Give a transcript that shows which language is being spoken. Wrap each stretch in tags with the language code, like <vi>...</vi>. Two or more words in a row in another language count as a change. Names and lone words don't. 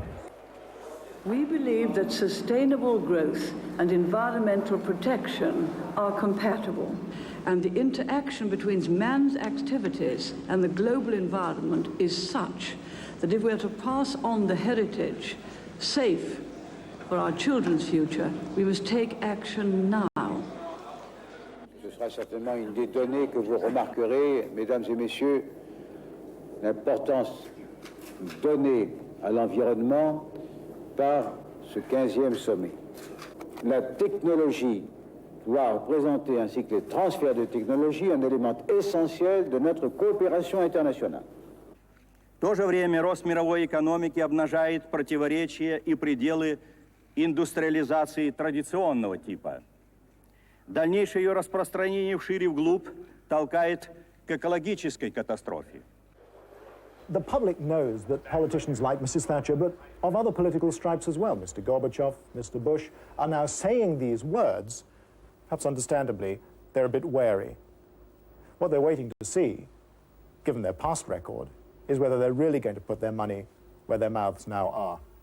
<en>We believe that sustainable growth and environmental protection are compatible, and the interaction between man's activities and the global environment is such that if we are to pass on the heritage safe for our children's future, we must take action now.</en> <fr>Ce sera certainement une des données que vous remarquerez, mesdames et messieurs, l'importance donnée à l'environnement par ce 15e sommet. La technologie doit représenter, ainsi que les transferts de technologie, un élément essentiel de notre coopération internationale.</fr> <ru>В то же время рост мировой экономики обнажает противоречия и пределы индустриализации традиционного типа. Дальнейшее ее распространение вширь и вглубь толкает к экологической катастрофе.</ru> <en>The public knows that politicians like Mrs. Thatcher, but of other political stripes as well, Mr. Gorbachev, Mr. Bush, are now saying these words. Perhaps understandably, they're a bit wary. What they're waiting to see, given their past record, is whether they're really going to put their money where their mouths now are.</en>